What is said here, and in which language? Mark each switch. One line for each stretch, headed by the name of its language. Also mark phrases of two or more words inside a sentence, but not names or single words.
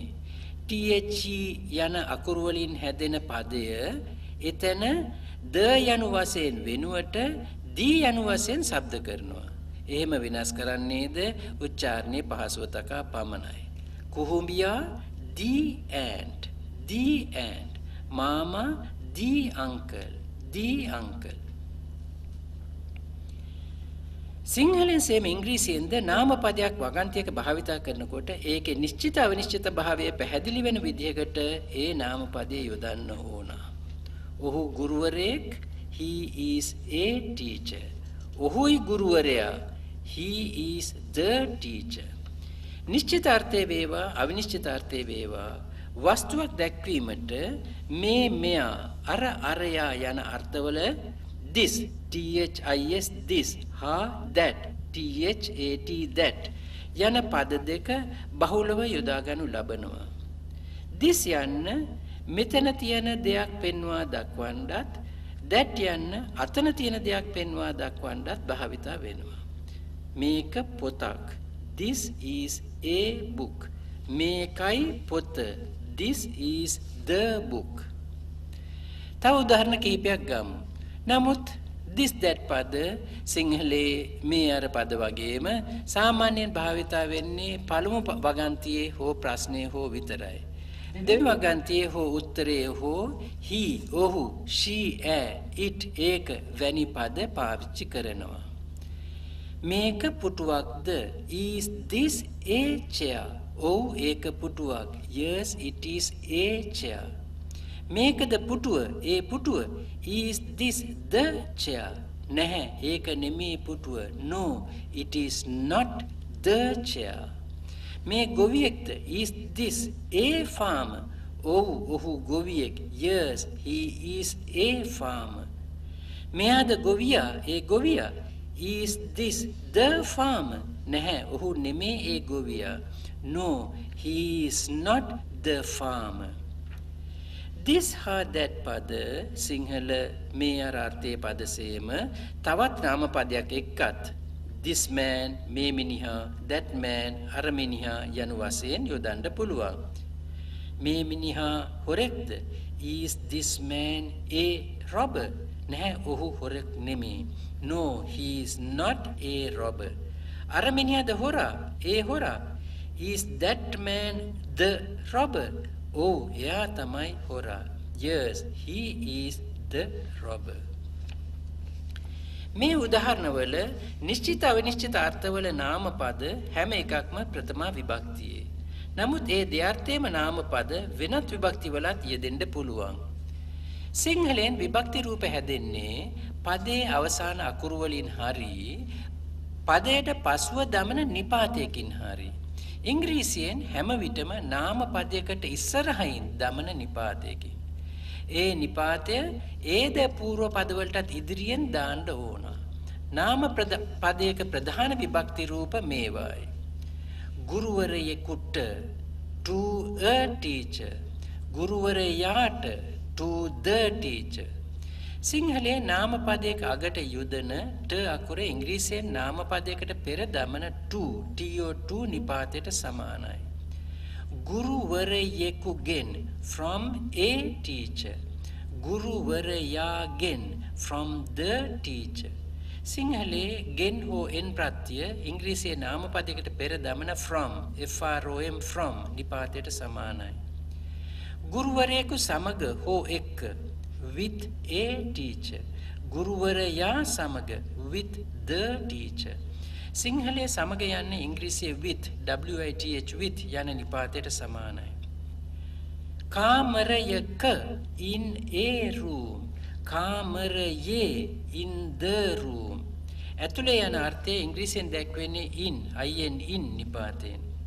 Sinhala: THE යන අකුරු වලින් හැදෙන පදය එතන ද යනු වශයෙන් වෙනුවට දී යනු වශයෙන් ශබ්ද කරනවා. එහෙම වෙනස් කරන්නේද උච්චාරණයේ පහසුව තකා පමණයි. කුහුඹියා the and mama the uncle. සිංහලෙන් සේම ඉංග්‍රීසියෙන්ද නාම පදයක් වගන්තියක භාවිතා කරනකොට ඒකේ නිශ්චිත අවිනිශ්චිත භාවය පැහැදිලි වෙන විදිහකට ඒ නාම පදේ යොදන්න ඕන. ඔහු ගුරුවරයෙක්,
English: he is a teacher.
Sinhala: ඔහුයි ගුරුවරයා,
English: he is the teacher.
Sinhala: නිශ්චිත අර්ථය වේවා අවිනිශ්චිත අර්ථය වේවා වස්තුවක් දැක්වීමට මේ මෙයා අරයා යන අර්ථවල
English: this this ha that that
Sinhala: යන පද දෙක බහුලව යොදා ගනු ලබනවා. this යන්න මෙතන තියෙන දෙයක් පෙන්වා දක්වන්නත්, that යන්න අතන තියෙන දෙයක් පෙන්වා දක්වන්නත් භාවිතා වෙනවා. මේක පොතක්,
English: this is a book.
Sinhala: මේකයි පොත,
English: this is the book.
Sinhala: තව උදාහරණ කිහිපයක් ගමු. නමුත්
English: this that
Sinhala: පද සිංහලේ මේ අර පද වගේම සාමාන්‍යයෙන් භාවිතා වෙන්නේ පළමු වගන්තියේ හෝ ප්‍රශ්නයේ හෝ විතරයි. දෙවි වගන්තියේ හෝ උත්තරයේ හෝ he, ඔහු,
English: she, it,
Sinhala: ඒක වැනි පද පාවිච්චි කරනවා. මේක පුටුවක්ද?
English: is this a chair?
Sinhala: ඔව් ඒක පුටුවක්.
English: yes it is a chair.
Sinhala: මේකද පුටුව? ඒ පුටුව.
English: is this the chair?
Sinhala: නැහැ ඒක නෙමේ පුටුව.
English: no it is not the chair.
Sinhala: මේ ගොවියෙක්ද?
English: is this a farmer?
Sinhala: ඔව් ඔහු ගොවියෙක්.
English: yes he is a farmer.
Sinhala: මෙයාද ගොවියා? ඒ ගොවියා.
English: is this the farmer?
Sinhala: නැහැ ඔහු නෙමේ ඒ ගොවියා.
English: no he is not the farmer. this ha that
Sinhala: පද සිංහල මේ අර්ථයේ පදසේම තවත් නාම පදයක් එක්කත්
English: this man
Sinhala: මේ මිනිහා,
English: that man
Sinhala: අර මිනිහා යන වශයෙන් යොදන්න පුළුවන්. මේ මිනිහා හොරෙක්ද?
English: is this man a robber?
Sinhala: නැහැ ඔහු හොරෙක් නෙමේ.
English: no he is not a robber.
Sinhala: අර මිනිහාද හොරා? ඒ හොරා.
English: is that man the robber?
Sinhala: oh එයා තමයි හොරා.
English: yes he is the robber.
Sinhala: මේ උදාහරණවල නිශ්චිත අවිනිශ්චිත අර්ථවල නාම පද හැම එකක්ම ප්‍රථම විභක්තියේ. නමුත් ඒ දෙයර්ථයේම නාම පද වෙනත් විභක්ති වලත් යෙදෙන්න පුළුවන්. සිංහලෙන් විභක්ති රූප හැදෙන්නේ පදයේ අවසාන අකුරු වලින් හරි පදයට පසුව දමන නිපාතයකින් හරි. ඉංග්‍රීසියෙන් හැම විටම නාම පදයකට ඉස්සරහින් දමන නිපාතයකින්. ඒ නිපාතය ඒද పూర్ව පදවලටත් ඉදිරියෙන් දාන්න ඕන. නාම පදයක ප්‍රධාන විභක්ති රූප මේවායි.
English: ගුරුවරයෙකුට to a teacher. ගුරුවරයාට to the teacher.
Sinhala: සිංහලයේ නාම පදයක අගට යොදන ට අකුර ඉංග්‍රීසියෙන් නාම පදයකට පෙර දමන to නිපාතයට සමානයි.
English: ගුරුවරයෙකුගෙන් from a teacher. ගුරුවරයාගෙන් from the teacher.
Sinhala: සිංහලයේ ගෙන් හෝ එන් ප්‍රත්‍ය ඉංග්‍රීසියේ නාම පදයකට පෙර දමන
English: from from
Sinhala: නිපාතයට සමානයි. ගුරුවරයෙකු සමග හෝ එක්ක
English: with a teacher. ගුරුවරයා සමග with the teacher.
Sinhala: සිංහලයේ සමග යන්නේ ඉංග්‍රීසියේ
English: with with
Sinhala: යන නිපාතයට සමානයි.
English: කාමරයක in a room. කාමරයේ in the room.
Sinhala: ඇතුලේ යන අර්ථය ඉංග්‍රීසියෙන් දැක්වෙන්නේ in නිපාතයෙන්.